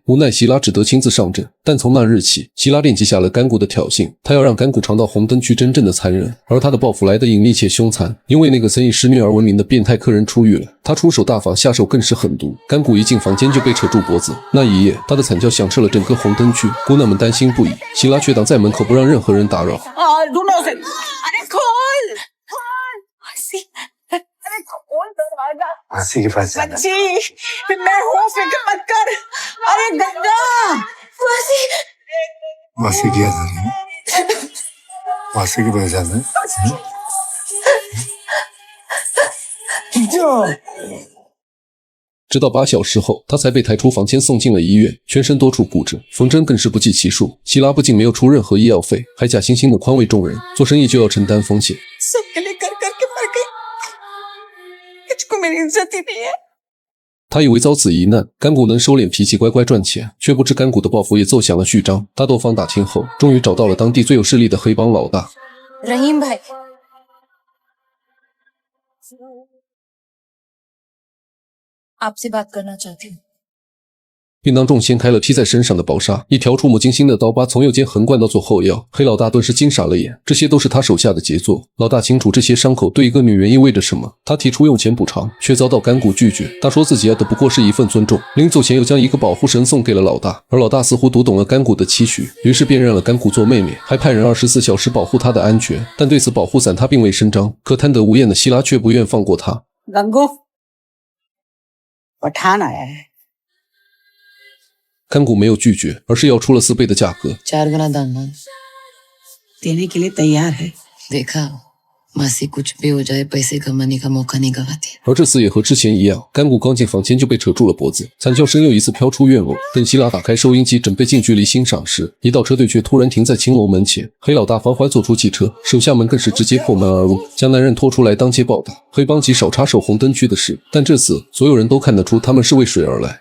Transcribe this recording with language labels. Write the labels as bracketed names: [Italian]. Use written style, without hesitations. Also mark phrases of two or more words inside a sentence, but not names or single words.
[Chinese] 无奈希拉只得亲自上阵，但从那日起，希拉便记下了甘谷的挑衅，她要让甘谷尝到红灯区真正的残忍。而她的报复来得隐秘且凶残，因为那个曾以施虐而闻名的变态客人出狱了，他出手大方，下手更是狠毒。甘谷一进房间就被扯住脖子，那一夜，他的惨叫响彻了整个红灯区，姑娘们担心不已，希拉却挡在门口不让任何人打扰。 [Hindi] मासी के पास जाना। बच्ची, मैं हूँ, फिक्र मत कर। अरे गंगा, मासी। मासी क्या था? मासी के पास जाना। [Chinese] 直到8小时后，他才被抬出房间送进了医院，全身多处布置，缝针更是不计其数。希拉不仅没有出任何医药费，还假惺惺的宽慰众人，做生意就要承担风险。他以为遭此一难，甘谷能收敛脾气乖乖赚钱，却不知甘谷的报复也奏响了序章。他多方打听后，终于找到了当地最有势力的黑帮老大 [Hindi] रहीम भाई आपसे बात करना चाहती हूँ [Chinese] 并当众掀开了披在身上的薄纱，一条触目惊心的刀疤从右肩横贯到左后腰。黑老大顿时惊傻了眼，这些都是他手下的杰作。老大清楚这些伤口对一个女人意味着什么，他提出用钱补偿，却遭到甘谷拒绝。他说自己要的不过是一份尊重，临走前又将一个保护绳送给了老大。而老大似乎读懂了甘谷的期许，于是便认了甘谷做妹妹，还派人24小时保护她的安全。但对此保护伞他并未声张，可贪得无厌的希拉却不愿放过他。 [Hindi] गंगू, पठान आया है। [Chinese] 甘谷没有拒绝，而是要出了4倍的价格。 [Hindi] 4 गुना दान देने के लिए तैयार है। देखा मासी कुछ भी हो जाए पैसे कमाने का मौका नहीं गवाती। [Chinese] 而这次也和之前一样，甘谷刚进房间就被扯住了脖子，惨叫声又一次飘出院楼。等希拉打开收音机准备近距离欣赏时，一道车队却突然停在青楼门前。黑老大缓缓走出汽车，手下们更是直接破门而入，将男人拖出来当街暴打。黑帮极少插手红灯区的事，但这次所有人都看得出他们是为水而来。